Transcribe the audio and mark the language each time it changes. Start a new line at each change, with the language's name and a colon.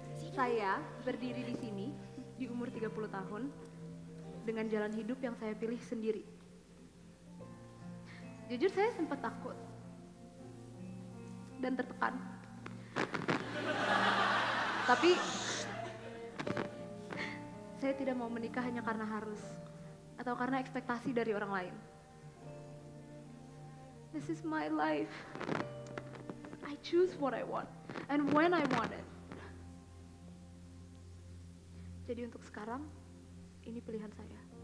Indonesian: Saya berdiri di sini di umur 30 tahun dengan jalan hidup yang saya pilih sendiri. Jujur saya sempat takut dan tertekan. Tapi saya tidak mau menikah hanya karena harus atau karena ekspektasi dari orang lain.
English: This is my life. I choose what I want and when I want it.
Indonesian: Jadi untuk sekarang, ini pilihan saya.